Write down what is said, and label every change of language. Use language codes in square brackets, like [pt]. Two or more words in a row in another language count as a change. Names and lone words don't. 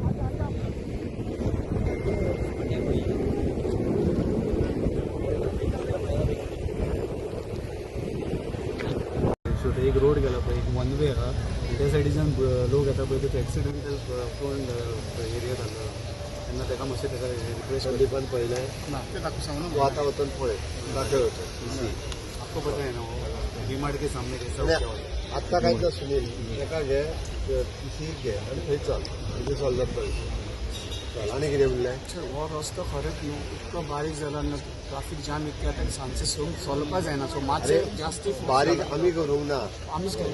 [kok] एक रोड गेला पळय एक [en] one way [kok] आहा त्या सायडीच्यान लोक येता पळय तो [en] accidental front area [kok] जाल्लो तेन्ना ताका मातशें ताका रिक्वेस्ट संदीपान पळयलें ना ते दाखवू सांगू तूं आतां वचून पळय दाखय वचून [hi] आपको पता है ना वो डीमार्ट के सामने कैसा [mr] नाही, [hi] क्या हुआ [kok] आत्ता कांयच ना सुनील ताका घे सीट घे आनी थंय चल म्हणजे सॉल्व जातलो चल आनी कितें म्हणलें हो रस्तो खरेंच न्हू इतको बारीक जाला ना [en] traffic jam [kok] इतके आता सांजचे चलपा जायना सो मातशें जास्त बारीक आमी करूंक ना आमीच केलें